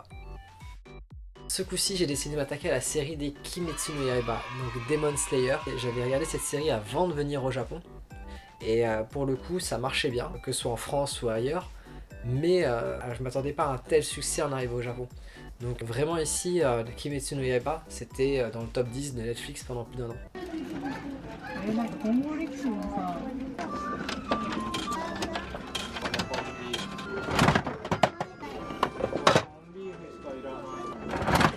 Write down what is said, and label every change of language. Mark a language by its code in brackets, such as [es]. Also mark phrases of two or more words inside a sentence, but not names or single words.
[fr] Ce coup-ci, j'ai décidé de m'attaquer à la série des Kimetsu no Yaiba, donc Demon Slayer. J'avais regardé cette série avant de venir au Japon, et pour le coup, ça marchait bien, que ce soit en France ou ailleurs, mais je m'attendais pas à un tel succès en arrivant au Japon. Donc vraiment ici, Kimetsu no Yaiba, c'était dans le top 10 de Netflix pendant plus d'1 an. [ja] なんか今後力士もさ、ビーフしかいらない。